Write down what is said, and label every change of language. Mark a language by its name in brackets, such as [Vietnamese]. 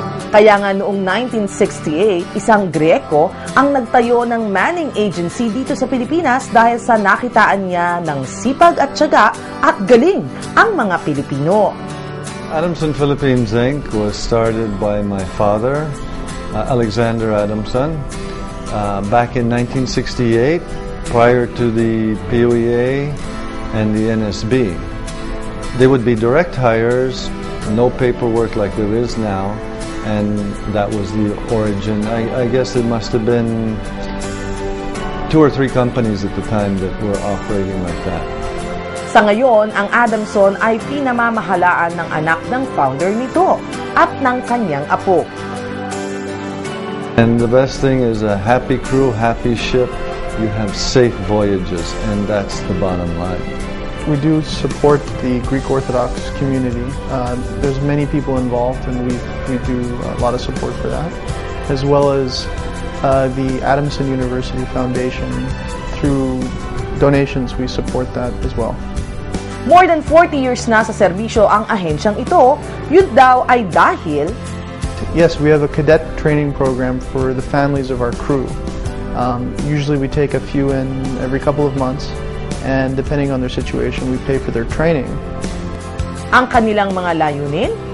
[Filipino] Kaya nga noong 1968, isang Grieko ang nagtayo ng manning agency dito sa Pilipinas dahil sa nakitaan niya ng sipag at tiyaga at galing ang mga Pilipino. [English] Adamson Philippines Inc. was started by my father, Alexander Adamson, back in 1968, prior to the POEA and the NSB. They would be direct hires, no paperwork like there is now. And that was the origin. I guess it must have been 2 or 3 companies at the time that were operating like that. [Filipino] Sa ngayon, ang Adamson ay pinamamahalaan ng anak ng founder nito at ng kanyang apo. [English] And the best thing is a happy crew, happy ship. You have safe voyages, and that's the bottom line. We do support the Greek Orthodox community. There's many people involved, and we do a lot of support for that, as well as the Adamson University Foundation. Through donations, we support that as well. More than 40 years [Filipino] na sa serbisyo ang ahensyang ito, yun daw ay dahil [English] Yes, we have a cadet training program for the families of our crew. Usually we take a few in every couple of months. And depending on their situation, we pay for their training. [Filipino] ang kanilang mga layunin.